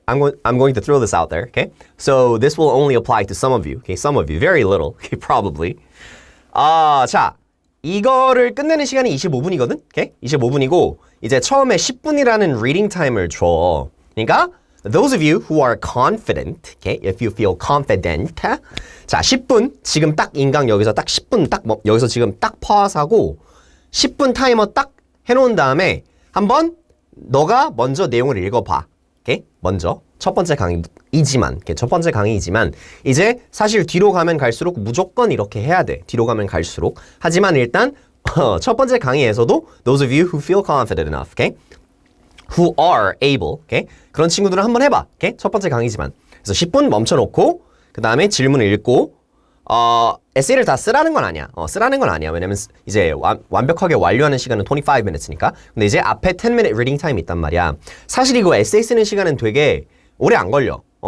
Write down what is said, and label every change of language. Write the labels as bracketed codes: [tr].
[en] I'm going to throw this out there, okay? So this will only apply to some of you, okay? Some of you, very little, okay? Probably. [ko] 자, 이거를 끝내는 시간이 25분이거든, okay? 25분이고 이제 처음에 10분이라는 reading time을 줘. [en] 그러니까 those of you who are confident, okay? If you feel confident, [ko] 자, 10분 지금 딱 인강 여기서 딱 10분 딱 여기서 지금 딱 pause하고 10분 타이머 딱 해놓은 다음에 한번 너가 먼저 내용을 읽어봐. 오케이? 먼저 첫 번째 강의이지만 이제 사실 뒤로 가면 갈수록 무조건 이렇게 해야 돼. 뒤로 가면 갈수록. 하지만 일단 첫 번째 강의에서도 [en] those of you who feel confident enough, okay? who are able, okay? [ko] 그런 친구들은 한번 해봐. okay? 첫 번째 강의지만. 그래서 10분 멈춰놓고 그 다음에 질문을 읽고 에세이를 다 쓰라는 건 아니야. 쓰라는 건 아니야. 왜냐면 이제 완벽하게 완료하는 시간은 25 minutes니까. 근데 이제 앞에 10 minute reading time이 있단 말이야. 사실 이거 에세이 쓰는 시간은 되게 오래 안 걸려.